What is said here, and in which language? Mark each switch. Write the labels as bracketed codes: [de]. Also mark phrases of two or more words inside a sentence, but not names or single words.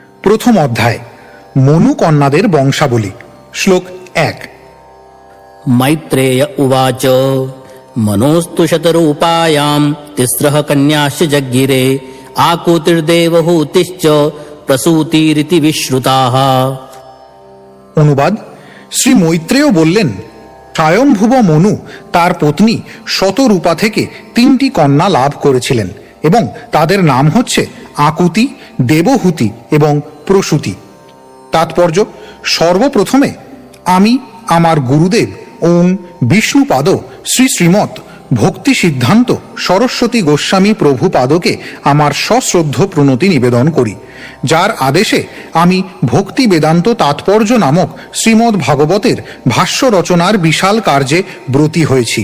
[bn] প্রথম অধ্যায় মনু কন্যাদের বংশাবলী। শ্লোক 1। [sa] मैत्रेय उवाच मनोस्तु शतरूपायां तिस्रः कन्याश्च जज्ञिरे आकुतिर्देवहूतिश्च प्रसूतिरिति विश्रुताः। [bn] অনুবাদ: শ্রী মৈত্রেয় বললেন, স্বয়ম্ভুব মনু তার পত্নী শতরূপা থেকে 3টি কন্যা লাভ করেছিলেন এবং তাদের নাম হচ্ছে আকুতি, দেবহূতি এবং প্রসূতি। তাৎপর্য: সর্বপ্রথমে আমি আমার গুরুদেব ওং বিষ্ণুপাদ শ্রী শ্রীমৎ ভক্তি সিদ্ধান্ত সরস্বতী গোস্বামী প্রভুপাদকে আমার সশ্রদ্ধ প্রণতি নিবেদন করি, যার আদেশে আমি ভক্তি বেদান্ত তাৎপর্য নামক শ্রীমদ্ ভাগবতের ভাষ্য রচনার বিশাল কার্যে ব্রতী হয়েছি।